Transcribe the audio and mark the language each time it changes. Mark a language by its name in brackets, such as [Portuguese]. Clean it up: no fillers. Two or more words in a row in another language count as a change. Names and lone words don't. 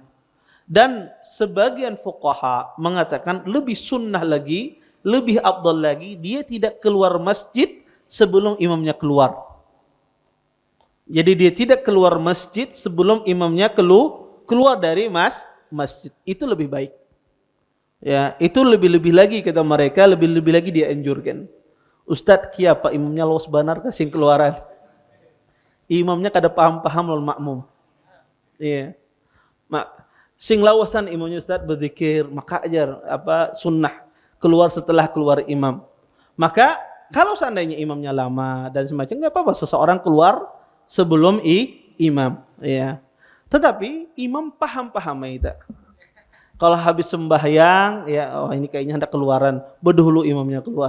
[Indonesian] Dan sebagian fuqaha mengatakan lebih sunnah lagi, lebih afdal lagi, dia tidak keluar masjid sebelum imamnya keluar. Jadi dia tidak keluar masjid sebelum imamnya keluar dari masjid. Itu lebih baik. Ya, itu lebih-lebih lagi kata mereka, lebih-lebih lagi dia anjurkan. Ustaz, [Banjar] kiapa imamnya los banar kasih keluaran. Imamnya kada paham-paham lawan makmum. Iya. Sing lawasan imamnya Ustaz berzikir, maka ajar sunnah keluar setelah keluar imam. [Indonesian] Maka kalau seandainya imamnya lama dan semacam enggak apa-apa seseorang keluar sebelum imam, ya. Tetapi imam paham itu. Kalau habis sembahyang, ya, oh ini kayaknya hendak keluaran, berdahulu imamnya keluar.